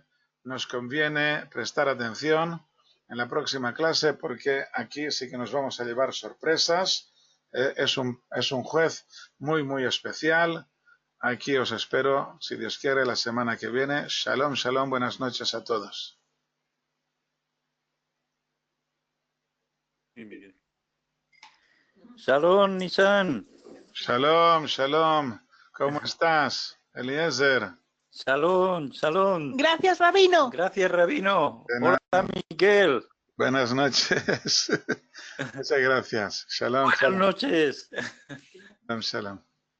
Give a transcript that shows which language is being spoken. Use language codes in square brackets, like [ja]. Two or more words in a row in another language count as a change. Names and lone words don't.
[es] Nos conviene prestar atención en la próxima clase porque aquí sí que nos vamos a llevar sorpresas. Es un juez muy especial. Aquí os espero, si Dios quiere, la semana que viene. [he] שלום, שלום, [es] buenas noches a todos. Shalom, Nisan. [he] שלום, שלום. [es] ¿Cómo estás, Eliezer? [he] שלום, שלום. [es] Gracias, Rabino. Gracias, Rabino. Hola, Miguel. Buenas noches. Muchas gracias. Shalom, Buenas shalom. noches. [he] שלום, שלום.